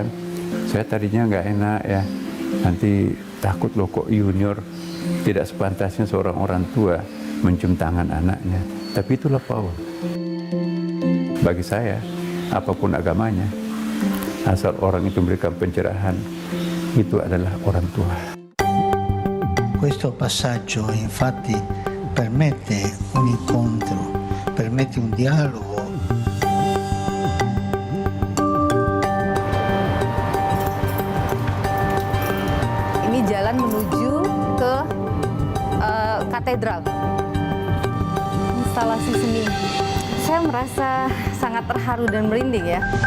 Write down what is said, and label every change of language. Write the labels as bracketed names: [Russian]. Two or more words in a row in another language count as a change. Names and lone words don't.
[Indonesian] Saya tadinya nggak enak ya. Nanti takut loh kok junior tidak sepantasnya seorang orang tua mencium tangan anaknya. Tapi itulah Paus. Bagi saya, apapun agamanya, asal orang itu memberikan pencerahan, itu adalah orang tua. [Italian] Questo passaggio infatti permette un incontro, permette un dialogo. [Indonesian] Ini jalan menuju ke katedral. Instalasi seni. Saya merasa sangat terharu dan merinding ya.